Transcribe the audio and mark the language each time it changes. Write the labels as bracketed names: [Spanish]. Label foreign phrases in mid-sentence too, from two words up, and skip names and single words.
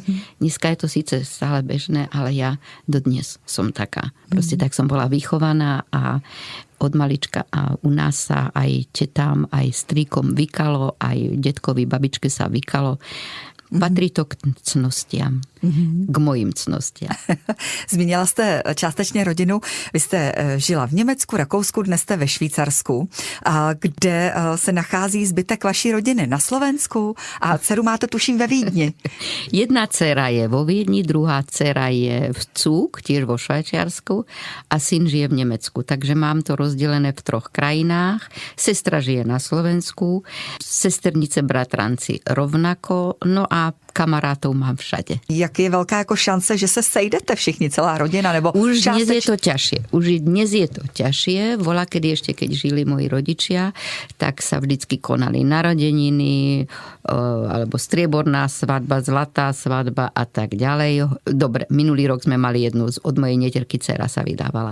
[Slovak] Dneska je to síce stále bežné, ale ja dodnes som taká. Proste tak som bola vychovaná a od malička a u nás sa aj tetám, aj strýkom vykalo, aj detkovi, babičke sa vykalo. Patrí to k cnostiam, k mojim cnostiam. [Czech] Zmínila jste částečně rodinu. Vy jste žila v Německu, Rakousku, dnes jste ve Švýcarsku. A kde se nachází zbytek vaší rodiny? Na Slovensku? A dceru máte tuším ve Vídni. [Slovak] Jedna dcera je vo Viedni, druhá dcera je v Cúk, tiež vo Švajčiarsku a syn žije v Nemecku. Takže mám to rozdelené v 3 krajinách. Sestra žije na Slovensku, sesternice, bratranci rovnako. No a kamarátov mám všade. [Czech] Jak je velká jako šance, že se sejdete všichni, celá rodina, nebo [Slovak] Už dnes je [Czech] částeč... [Slovak] to ťažšie. Volá, kedy ešte, keď žili moji rodičia, tak sa vždycky konali narodeniny, alebo strieborná svadba, zlatá svadba a tak ďalej. Dobre, minulý rok sme mali jednu, od mojej neterky dcera sa vydávala.